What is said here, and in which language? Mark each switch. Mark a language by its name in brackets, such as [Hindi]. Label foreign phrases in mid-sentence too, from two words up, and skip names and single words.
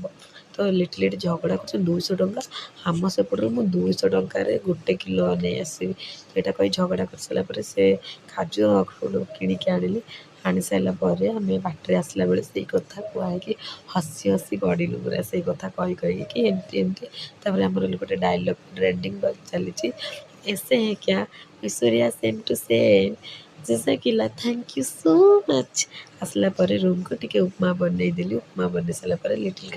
[Odia] ତ ଲିଟିଲ୍ ଏଠି ଝଗଡ଼ା କରୁଛନ୍ତି 200 ଟଙ୍କା। ଆମ ସେପଟରୁ ମୁଁ 200 ଟଙ୍କାରେ 1 କିଲୋ ନେଇ ଆସିବି। ଏଇଟା କହି ଝଗଡ଼ା କରିସାରିଲା ପରେ ସେ କାଜୁ ଆଉ ଅଖରୋଟ କିଣିକି ଆଣିଲି। ଆଣି ସାରିଲା ପରେ ଆମେ ବାଟରେ ଆସିଲା ବେଳେ ସେଇ କଥା କୁହା ହେଇକି ହସି ଗଡ଼ିଲୁ ପୁରା, ସେଇ କଥା କହିକି ଏମିତି। ତାପରେ ଆମର ଗୋଟେ ଡାଇଲଗ୍ ଟ୍ରେଣ୍ଡିଂ ଚାଲିଛି, [Hindi] ऐसे हैं क्या [English] ऐश्वर्या same to same [Hindi] जैसा किला [English] thank you so much. [Odia] ଆସିଲା ପରେ ରୁମ୍‌କୁ ଟିକେ ଉପମା ବନେଇଦେଲି। ଉପମା ବନେଇ ସାରିଲା ପରେ ଲିଟିଲ୍